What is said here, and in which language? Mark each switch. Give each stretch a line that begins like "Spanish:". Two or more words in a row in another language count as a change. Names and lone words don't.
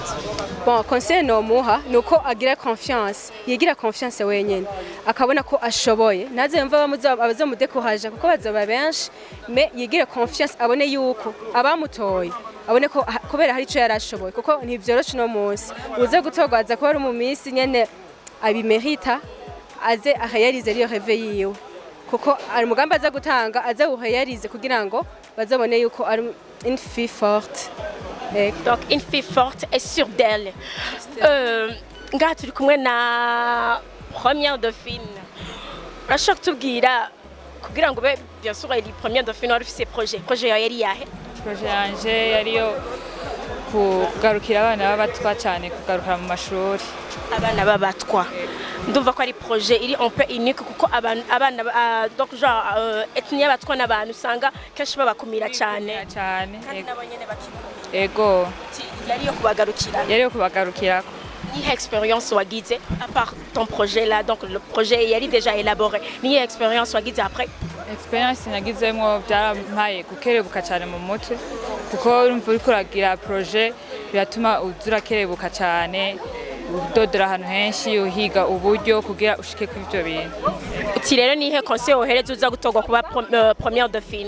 French: Bon conseil
Rundi: no muha nuko agira confiance yigira confiance wenyene akabona ko ashoboye naze mva abazomudekuhaje kuko bazoba benshi me yigira confiance abone yuko abamutoye abone ko kubera hari ico yarashoboye kuko ntivyoroshe no munsi uze gutogwaza ko ari mu minsi nyene abimerita aze ahayarize riyo reve yiwe kuko ari mugamba aza gutanga aze uhayarize kugira ngo bazabone yuko ari
French: une fille forte. Donc une fille forte et sûre d'elle.
Rundi: Ngaha turi kumwe na
French: première dauphine.
Rundi: Urashaka tubwira kugira ngo
French: bien sûr elle première dauphine
Rundi: wari ufise projet yari yahe? Projet yanje yari yo kugarukira abana b'abatwa cyane kugarukira mu mashuri. Abana b'abatwa ndumva ko ari projet iri
French: un peu unique
Rundi: kuko abana
French: donc genre ethnie
Rundi: y'abatwa n'abantu usanga kenshi babakumira cyane kandi nabo nyene bakikumira. Ego yari yo kubagarukira ni expérience wagize
French: à part ton projet là donc le projet
Rundi: yari
French: déjà élaboré
Rundi: ni expérience wagize après? Experience nagizemo byarampaye gukerebuka cyane mu mutwe kuko urumva uri kuragira projet biratuma uzurakerebuka cyane udodora ahantu henshi uhiga uburyo kugira ushike ku ivyo bintu. Uti rero nihe conseil wohereza uza gutogwa kuba
French: première dauphine?